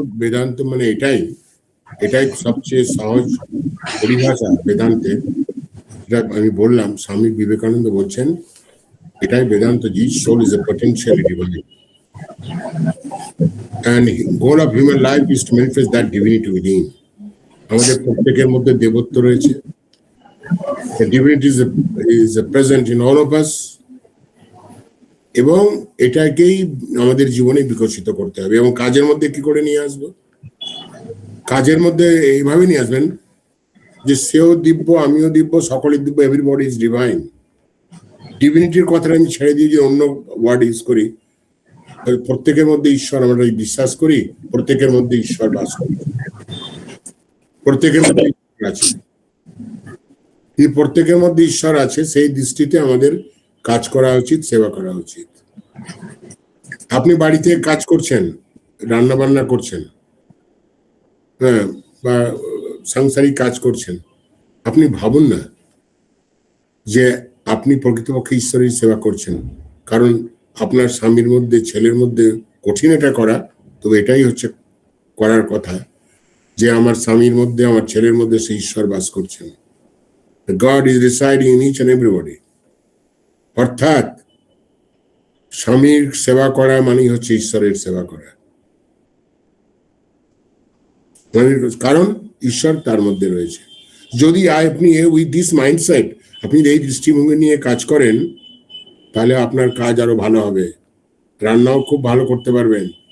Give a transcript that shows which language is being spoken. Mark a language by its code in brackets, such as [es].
[bn] বেদান্ত মানে এটাই সবচেয়ে সহজ পরিভাষা বেদান্তের। আমি বললাম, স্বামী বিবেকানন্দ বলছেন এটাই বেদান্ত, [en] The soul is a potentiality বলে, and goal of human life is to manifest that divinity within. [bn] আমাদের প্রত্যেকের মধ্যে দেবত্ব রয়েছে, [en] The divinity is present in all of us. [bn] এবং এটাকেই আমাদের জীবনে বিকশিত করতে হবে। এবং কাজের মধ্যে কি করে নিয়ে আসবো? কাজের মধ্যে এইভাবে নিয়ে আসবেন যে সেও দিব্য, আমিও দিব্য, সকলে দিব্য, [en] Everybody is divine. [bn] ডিভিনিটির কথাটা আমি ছেড়ে দিয়ে যে অন্য ওয়ার্ড ইউজ করি, প্রত্যেকের মধ্যে ঈশ্বর আমরা বিশ্বাস করি, প্রত্যেকের মধ্যে ঈশ্বর বাস করি, প্রত্যেকের মধ্যে ঈশ্বর আছে। এই প্রত্যেকের মধ্যে ঈশ্বর আছে, সেই দৃষ্টিতে আমাদের কাজ করা উচিত, সেবা করা উচিত। আপনি বাড়িতে কাজ করছেন, রান্না বান্না করছেন, হ্যাঁ, বা সাংসারিক কাজ করছেন, আপনি ভাবুন না যে আপনি প্রকৃতপক্ষে ঈশ্বরের সেবা করছেন। কারণ আপনার স্বামীর মধ্যে, ছেলের মধ্যে কঠিন এটা করা, তবে এটাই হচ্ছে করার কথা যে আমার স্বামীর মধ্যে, আমার ছেলের মধ্যে সেই ঈশ্বর বাস করছেন। [en] God is residing in each and everybody. [bn] অর্থাৎ স্বামীর সেবা করা মানেই হচ্ছে ঈশ্বরের সেবা করা, কারণ ঈশ্বর তার মধ্যে রয়েছে। যদি আপনি [en] with this mindset, [bn] আপনি এই দৃষ্টিভঙ্গি নিয়ে কাজ করেন, তাহলে আপনার কাজ আরো ভালো হবে, রান্নাও খুব ভালো করতে পারবেন।